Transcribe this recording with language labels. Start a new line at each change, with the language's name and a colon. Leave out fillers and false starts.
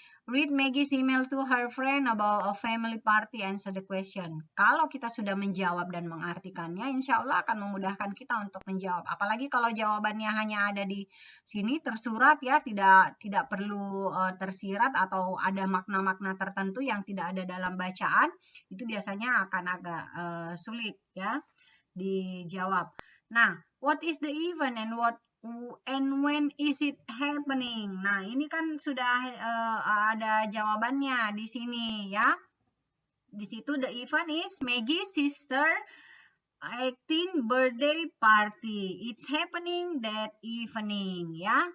English: Read Maggie's email to her friend about a family party, answer the question.
Indonesian: Kalau kita sudah menjawab dan mengartikannya, insya Allah akan memudahkan kita untuk menjawab. Apalagi kalau jawabannya hanya ada di sini tersurat ya, tidak perlu tersirat atau ada makna-makna tertentu yang tidak ada dalam bacaan, itu biasanya akan agak sulit ya dijawab.
English: Nah, what is the event and when is it happening?
Indonesian: Nah, ini kan sudah ada jawabannya di sini ya. Di situ
English: the event is Maggie's sister 18th birthday party. It's happening that evening ya.